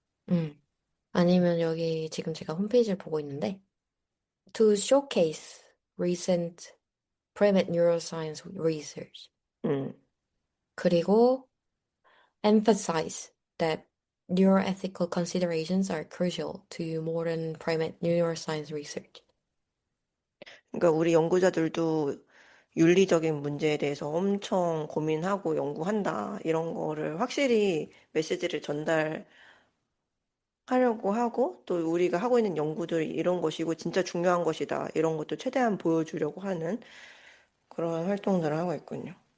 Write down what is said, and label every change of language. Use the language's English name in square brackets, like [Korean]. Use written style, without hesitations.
[Korean] 음, 아니면 여기 지금 제가 홈페이지를 보고 있는데, [English] to showcase recent private neuroscience research, 음, [Korean] 그리고 [English] emphasize that neuroethical considerations are crucial to modern primate neuroscience research. [Korean] 그러니까 우리 연구자들도 윤리적인 문제에 대해서 엄청 고민하고 연구한다. 이런 거를 확실히 메시지를 전달하려고 하고 또 우리가 하고 있는 연구들이 이런 것이고 진짜 중요한 것이다. 이런 것도 최대한 보여주려고 하는 그런 활동들을 하고 있군요.